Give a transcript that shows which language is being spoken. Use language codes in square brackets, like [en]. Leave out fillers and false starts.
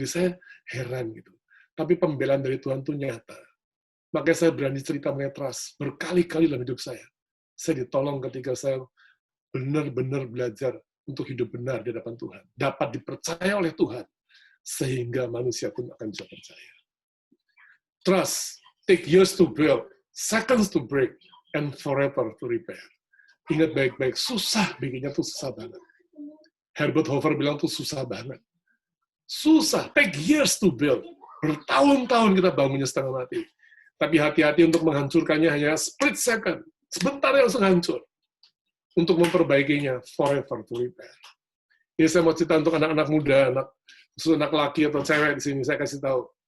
[id] Jadi saya heran gitu. Tapi pembelaan dari Tuhan itu nyata. Makanya saya berani cerita mengenai trust. Berkali-kali dalam hidup saya. Saya ditolong ketika saya benar-benar belajar untuk hidup benar di hadapan Tuhan. Dapat dipercaya oleh Tuhan. Sehingga manusia pun akan bisa percaya. [en] Trust take years to build, seconds to break, and forever to repair. [id] Ingat baik-baik, susah bikinnya tuh susah banget. Herbert Hoover bilang tuh susah banget. Susah, [en] take years to build. [id] Bertahun-tahun kita bangunnya setengah mati. Tapi hati-hati untuk menghancurkannya hanya split second. Sebentar langsung hancur. Untuk memperbaikinya, [en] forever to repair. [id] Ini saya mau cerita untuk anak-anak muda, khusus anak laki atau cewek di sini, saya kasih tahu.